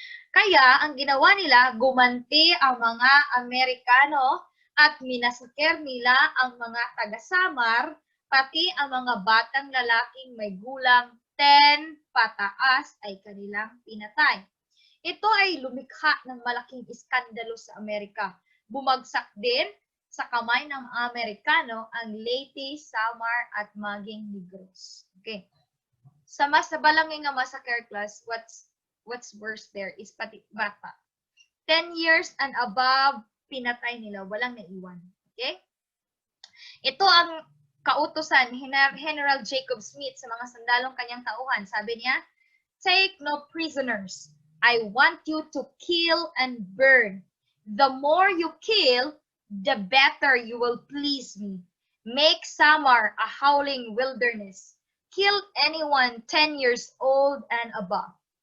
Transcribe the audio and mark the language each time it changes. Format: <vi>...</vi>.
<tl>Kaya, ang ginawa nila, gumanti ang mga Amerikano at minasakir nila ang mga taga-Samar, pati ang mga batang lalaking may gulang 10 pataas ay kanilang pinatay. Ito ay lumikha ng malaking iskandalo sa Amerika. Bumagsak din sa kamay ng Amerikano ang Leyte, Samar at maging Negros.</tl> <en>Okay. Sa Balangina Massacre, class, what's worse there is</en> <tl>pati bata.</tl> <en>10 years and above,</en> <tl>pinatay nila, walang naiwan. Okay? Ito ang kautusan ni General Jacob Smith sa mga sandalong kanyang tauhan. Sabi niya,</tl> <en>take no prisoners. I want you to kill and burn. The more you kill, the better you will please me. Make Samar a howling wilderness. Kill anyone 10 years old and above.</en>